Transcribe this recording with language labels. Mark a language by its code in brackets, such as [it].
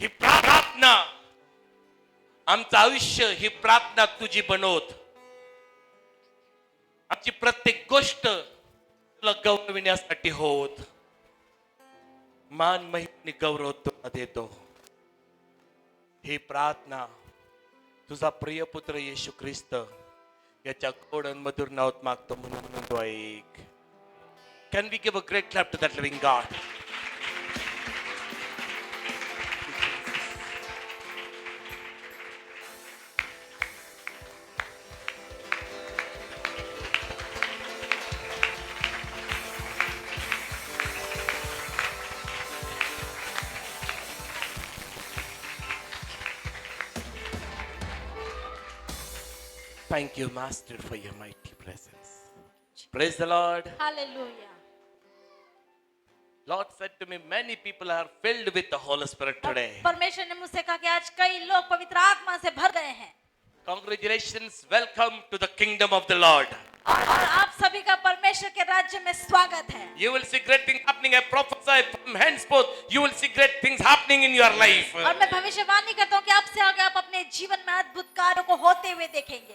[mr] ही प्रार्थना, आमचं आयुष्य ही प्रार्थना तुझी बनवत, आमची प्रत्येक गोष्ट तुला गौरविण्यासाठी होत। मान महिमा गौरव तुला देतो। ही प्रार्थना तुझा प्रिय पुत्र येशू ख्रिस्त याच्या गोड आणि मधुर नावात मागतो, म्हणून तो ऐक। [en] Can we give a great clap to that living God? Thank you, Master, for your mighty presence. Praise the Lord. Hallelujah. Lord said to me, many people are filled with the Holy Spirit today. [hi] परमेश्वर ने मुझसे कहा कि आज कई लोग पवित्र आत्मा से भर गए हैं। [en] Congratulations, welcome to the kingdom of the Lord. [hi] और आप सभी का परमेश्वर के राज्य में स्वागत है। [en] You will see great things happening. I prophesy from henceforth, you will see great things happening in your life. [hi] और मैं भविष्यवाणी करता हूँ कि अब से आगे आप अपने जीवन में अद्भुत कार्यों को होते हुए देखेंगे।